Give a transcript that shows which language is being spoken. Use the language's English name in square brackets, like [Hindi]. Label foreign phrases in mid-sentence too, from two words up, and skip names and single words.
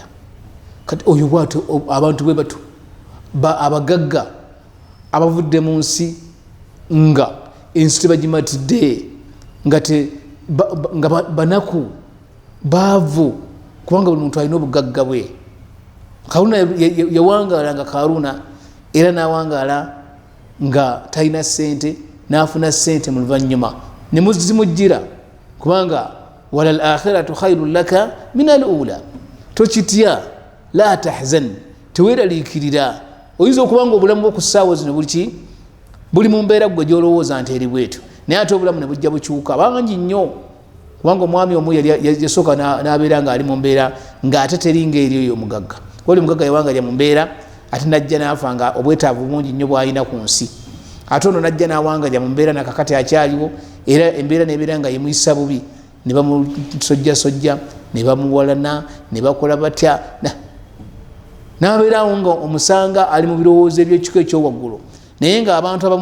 [Ganda] Kati oyo bw'atyo abantu bwe batu abagagga abavudde mu nsi nga ensi tebagimatidde, nga banaku baavu, kubanga buli muntu alina obugagga bwe. Karuna yawangaala nga Karuna, era n'awangaala nga talina ssente, n'afuna ssente mu luvannyuma ne muzimujjira, kubanga [Arabic] وللآخرة خير لك من الأولى. Tokitya, لا تحزن, [Ganda] teweeraliikirira. Oyinza okuba nga obulamu bwo ku ssaawa zino buli mu mbeera gwe gy'olowooza nti eri bwetyo, naye ate obulamu ne bujja bukyuka bangi nnyo, kubanga omwami omu yasooka n'abeera ng'ali mu mbeera ng'ate teri ng'eri oyo omugagga. Oli omugagga yawangalya mu mbeera ate najja n'afa nga obwetaavu bungi nnyo bw'alina ku nsi, ate ono najja n'awangalya mu mbeera nakakati akyaliwo, era embeera n'ebeera nga yemuyisa bubi, ne bamusojjasojja, ne bamuwalana, ne bakola batya, n'abeerawo nga omusanga ali mu birowoozo eby'ekika ekyowaggulu, naye ng'abantu